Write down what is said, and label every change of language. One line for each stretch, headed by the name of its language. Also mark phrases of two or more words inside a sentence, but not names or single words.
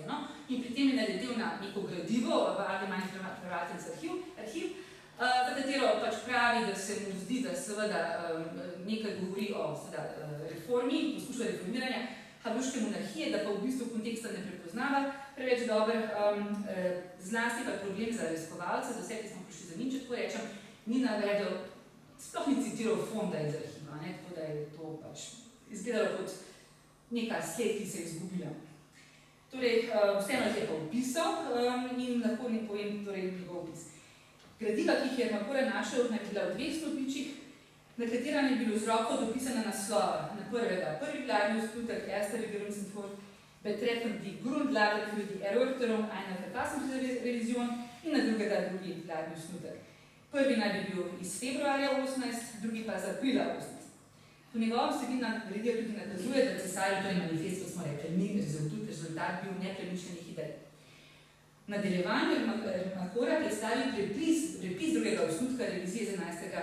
Slovenian: In pri tem je naletel na neko gradivo, Allgemeine Verwaltungsarchiv, za katero pač pravi, da se mu zdi, da seveda nekaj govori o reformi, poskuša reformiranja Habsburške monarhije, da pa v bistvu konteksta ne prepoznava preveč dober, zlasti pa problem za raziskovalce, za vse, ki smo prišli za njim, če tako rečem, ni navedel, sploh ni citiral fonda iz arhiva, tako da je to pač izgledalo kot neka sled, ki se je izgubila. Torej, vseeno je pa opisal in lahko ne povem njegov opis. Gradiva, ki jih je Ermakora našel, naj bila v 2 stolpičih, na katera je bilo z roko dopisana naslova na prvega. Prvi vladni osnutek
German: Erste Regierungsentwurf betreffend die Grundlage für die Erörterung einer Verfassungsrevision
Slovenian: in na drugega drugi vladni osnutek. Prvi naj bi bil iz februarja 18, drugi pa iz aprila 18. Po njegovem vsebina revizija tudi nakazuje, da Cesarjev, torej manifest, kot smo rekli, ni rezultat bil nepremišljenih idej. V nadaljevanju Ermacora predstavil prepis drugega osnutka revizije z 11.